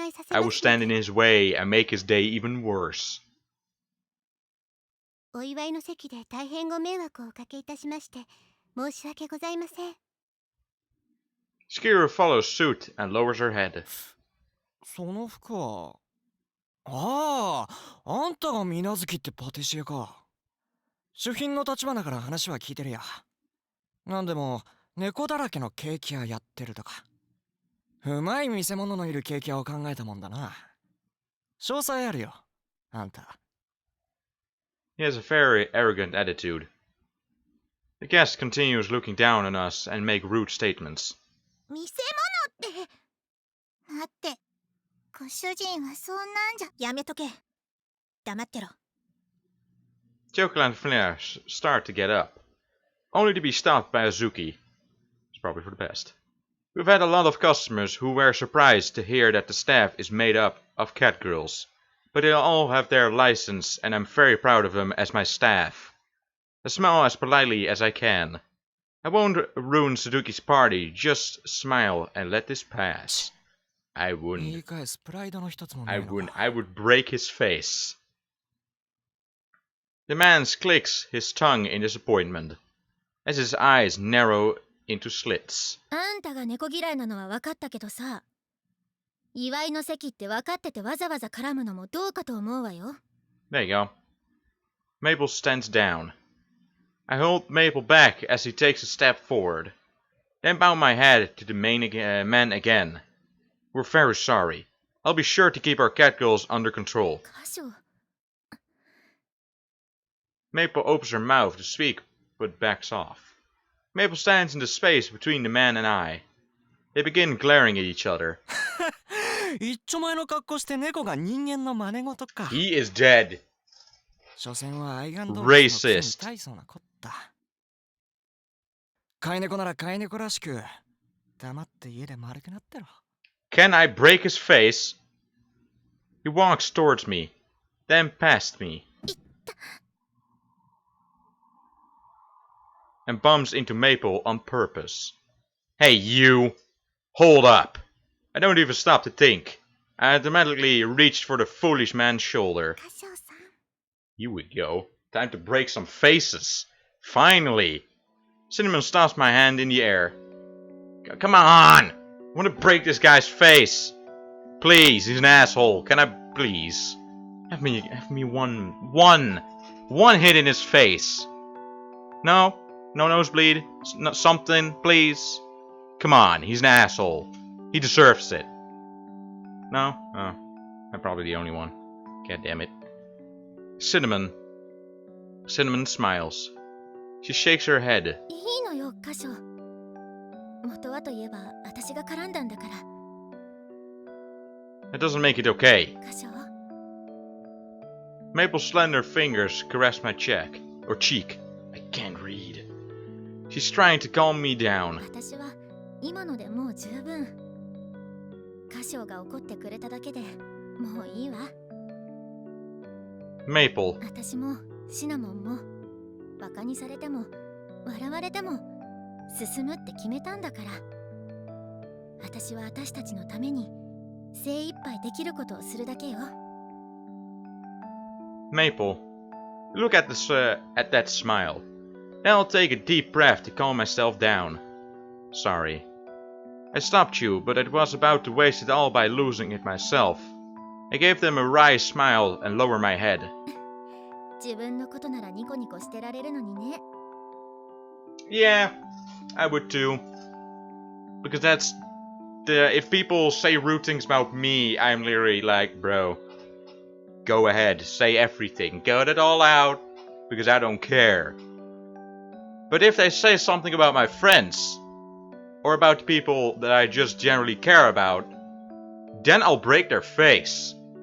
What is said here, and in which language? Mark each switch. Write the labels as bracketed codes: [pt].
[en] I will stand in his way and make his day even worse. [ja] お祝いの席で大変ご迷惑をおかけいたしまして申し訳ございません。 [en] Skira follows suit and lowers her head. [ja] その服は、あんたが水無月ってパティシエか。主賓の立場だから話は聞いてるや。なんでも猫だらけのケーキ屋やってるとか。うまい見せ物のいるケーキ屋を考えたもんだな。詳細あるよ、あんた。 [en] He has a very arrogant attitude. The guest continues looking down on us and make rude statements. [ja] 見せ物って。待って。ご主人はそんなんじゃ。やめとけ。黙ってろ。 [en] Jokel and Flair start to get up, only to be stopped by Azuki. It's probably for the best. We've had a lot of customers who were surprised to hear that the staff is made up of cat girls, but they all have their license and I'm very proud of them as my staff. I smile as politely as I can. I won't ruin Suzuki's party, just smile and let this pass. I wouldn't. I would break his face. The man clicks his tongue in disappointment, as his eyes narrow into slits. [ja] あんたが猫嫌いなのは分かったけどさ、祝いの席って分かっててわざわざ絡むのもどうかと思うわよ。 [en] There you go. Maple stands down. I hold Maple back as he takes a step forward, then bow my head to the man again. We're very sorry. I'll be sure to keep our cat girls under control. [ja] 箇所。 [en] Maple opens her mouth to speak, but backs off. Maple stands in the space between the man and I. They begin glaring at each other. [ja] 一丁前の格好して猫が人間の真似事か。 [en] He is dead. [ja] 所詮は愛玩動物の [en] Racist. [ja] 大層なこった。飼い猫なら飼い猫らしく黙って家で丸くなってろ。 [en] Can I break his face? He walks towards me, then past me, and bumps into Maple on purpose. Hey, you! Hold up! I don't even stop to think. I automatically reached for the foolish man's shoulder. Here we go. Time to break some faces. Finally! Cinnamon stops my hand in the air. Come on! I want to break this guy's face. Please, he's an asshole. Can I please? Have me one hit in his face. No? No nosebleed? Something, please? Come on, he's an asshole. He deserves it. No? Oh, I'm probably the only one. God damn it. Cinnamon smiles. She shakes her head. [ja] いいのよ、箇所。元はといえば私が絡んだんだから。 [en] That doesn't make it okay. [ja] 箇所。 [en] Maple's slender fingers caress my cheek. I can't read. She's trying to calm me down. [ja] 私は今のでもう十分。箇所が怒ってくれただけでもういいわ。 [en] Maple. [ja] 私もシナモンもバカにされても笑われても進むって決めたんだから。私は私たちのために精一杯できることをするだけよ。 [en] Maple, look at that smile. Then I'll take a deep breath to calm myself down. Sorry. I stopped you, but I was about to waste it all by losing it myself. I gave them a wry smile and lowered my head. [ja] 自分のことならニコニコしてられるのにね。 [en] Yeah, I would too. Because if people say rude things about me, I'm literally like, bro, go ahead, say everything, get it all out, because I don't care. But if they say something about my friends, or about people that I just generally care about, then I'll break their face.